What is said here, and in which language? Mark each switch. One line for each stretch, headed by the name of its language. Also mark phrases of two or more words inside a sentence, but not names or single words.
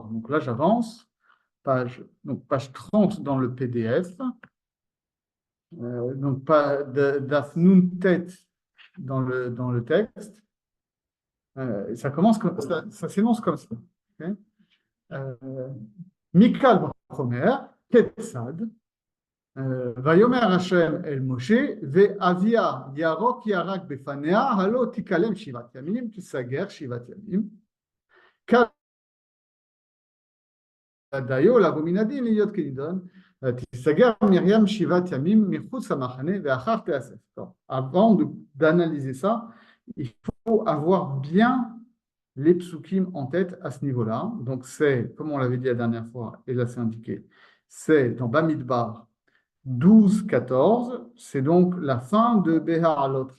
French: Donc là, j'avance. Page 30 dans le PDF. Donc,
Hebrew: דף נון טית
French: dans le texte. Ça commence comme ça s'énonce comme ça.
Hebrew: Okay. מקל וחומר, כיצד. ויאמר השם אל משה ואביה ירוק ירק בפניה הלא תיכלם 7 ימים תיסגר 7 ימים כדיו לבוא מן הדין להיות כנידון תיסגר מרים 7 ימים מחוץ למחנה ואחר תאסף.
French: Avant d'analyser ça, il faut avoir bien les psukim en tête à ce niveau-là. Donc c'est, comme on l'avait dit la dernière fois, et là c'est indiqué, c'est dans Bamidbar 12-14, c'est donc la fin de Behar Alotra.